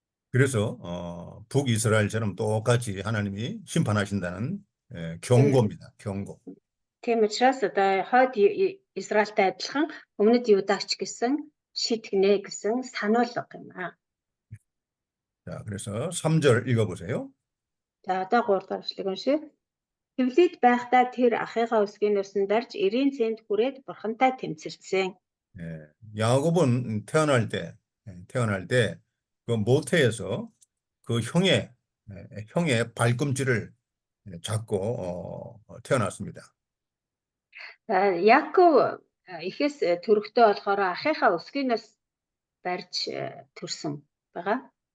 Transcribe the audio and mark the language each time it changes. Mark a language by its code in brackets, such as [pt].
[ko] 그래서 북이스라엘처럼 똑같이 하나님이 심판하신다는 경고입니다. 경고. [mn] Тийм учраас одоо хойд Израильтай адилхан өмнөд Юдагч гэсэн шитгэнэ гэсэн сануулга юм аа. [ko] 자, 그래서 3절 읽어보세요. [mn] За одоо 3 дахь ишлэг уншия. Хэвлийд байхдаа тэр ахыгаа өсгийнөөс нь дарж 90 цент хүрээд бурхантай тэмцэлцсэн. [ko] 야곱은 태어날 때 그 모태에서 그 형의 발꿈치를 잡고 태어났습니다. [mn] Яков эхээс төрөхдөө болохоор ахыгаа өсгийнөөс барьж төрсөн байгаа.